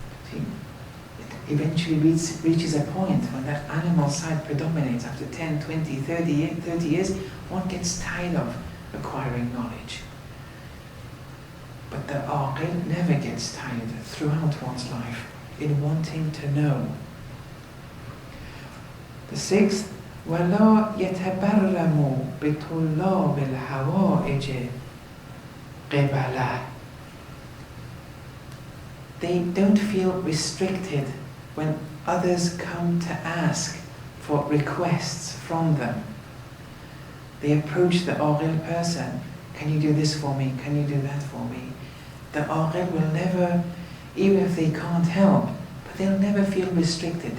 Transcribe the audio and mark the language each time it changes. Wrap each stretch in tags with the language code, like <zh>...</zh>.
<en>See, it eventually reaches a point when that animal side predominates. After 10, 20, 30 years, one gets tired of acquiring knowledge. But the aqil never gets tired throughout one's life in wanting to know. The sixth,</en> <ar>وَلَا يَتَبَرَّمُ بِطُلَّابِ الْحَوَائِجِ قِبَلَهِ.</ar> <en>They don't feel restricted when others come to ask for requests from them. They approach the aqil person, can you do this for me, can you do that for me? The aqil will never, even if they can't help, but they'll never feel restricted.</en>